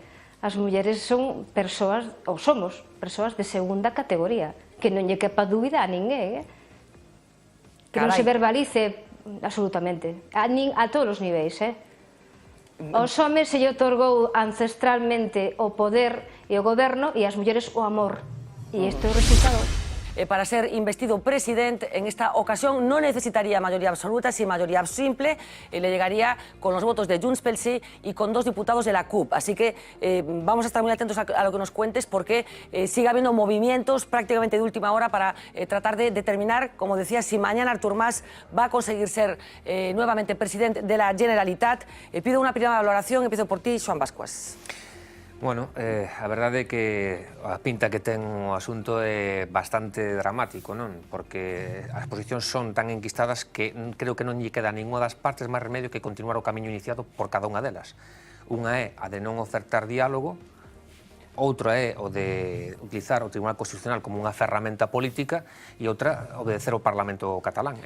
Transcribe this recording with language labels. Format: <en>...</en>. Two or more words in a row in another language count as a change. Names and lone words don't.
<gl>As mulleres son persoas, ou somos persoas de segunda categoría, que non lle quepa dúbida a ninguén, que non se verbalice absolutamente, a todos os niveis. Aos homes se lle otorgou ancestralmente o poder e o goberno, e ás mulleres o amor, e isto é o resultado.</gl> <es>Para ser investido presidente en esta ocasión no necesitaría mayoría absoluta, sino mayoría simple, le llegaría con los votos de Junts pel Sí y con 2 diputados de la CUP. Así que vamos a estar muy atentos a lo que nos cuentes, porque sigue habiendo movimientos prácticamente de última hora para tratar de determinar, como decía, si mañana Artur Mas va a conseguir ser nuevamente presidente de la Generalitat. Pido una primera valoración, empiezo por ti, Xoán Bascuas.</es> <gl>Bueno, a verdade é que a pinta que ten o asunto é bastante dramático, non? Porque as posicións son tan enquistadas que creo que non lle queda ninguna das partes máis remedio que continuar o camiño iniciado por cada unha delas. Unha é a de non ofertar diálogo, outra é o de utilizar o Tribunal Constitucional como unha ferramenta política e outra obedecer ao Parlamento catalán.</gl>